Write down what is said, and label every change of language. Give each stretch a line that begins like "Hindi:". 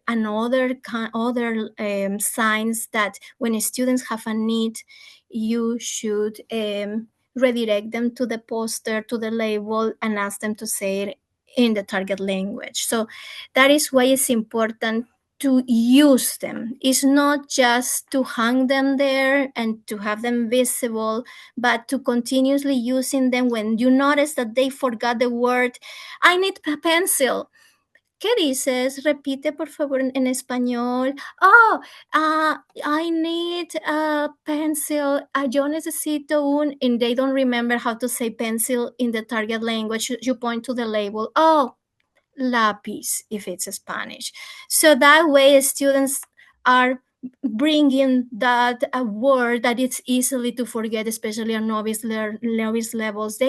English: And other signs that when students have a need, you should redirect them to the poster, to the label, and ask them to say it in the target language. So that is why it's important to use them. It's not just to hang them there and to have them visible, but to continuously using them when you notice that they forgot the word. I need a pencil.
Spanish: ¿Qué dices? Repite por favor en español.
English: Oh, I need a pencil.
Spanish: Yo necesito un,
English: and they don't remember how to say pencil in the target language. You point to the label. Oh, lápiz if it's Spanish. So that way students are bringing that a word that it's easily to forget, especially on novice levels.